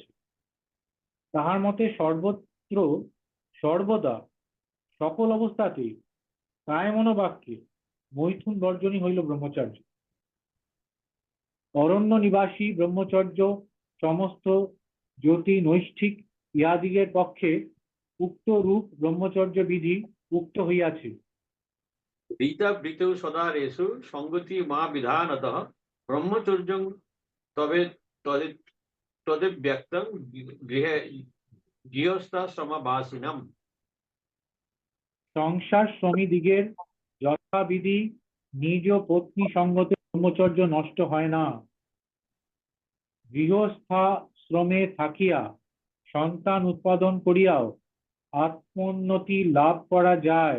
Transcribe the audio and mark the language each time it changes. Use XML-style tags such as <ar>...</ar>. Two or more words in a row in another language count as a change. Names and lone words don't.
<bn>তাহার মতে সর্বত্র সর্বদা সকল অবস্থাতেই কায় মনোবাক্যে মৈথুন বর্জনই হইল ব্রহ্মচর্য। অরণ্য নিবাসী ব্রহ্মচর্য সমস্ত জ্যোতি নৈষ্ঠিক ইহাদিগের পক্ষে উক্ত রূপ ব্রহ্মচর্য বিধি উক্ত হইয়াছে।</bn> <sa>रीतावृतौ सदारेषु संगति मा विधानतः ब्रह्मचर्यं तवे तदेव्यक्तं गृहस्थाश्रमवासिनम्।</sa> <bn>সংসার শ্রমীদিগের যথাবিধি নিজ পত্নী সঙ্গতে ব্রহ্মচর্য নষ্ট হয় না। গৃহস্থাশ্রমে থাকিয়া সন্তান উৎপাদন করিয়াও আত্মোন্নতি লাভ করা যায়।</bn>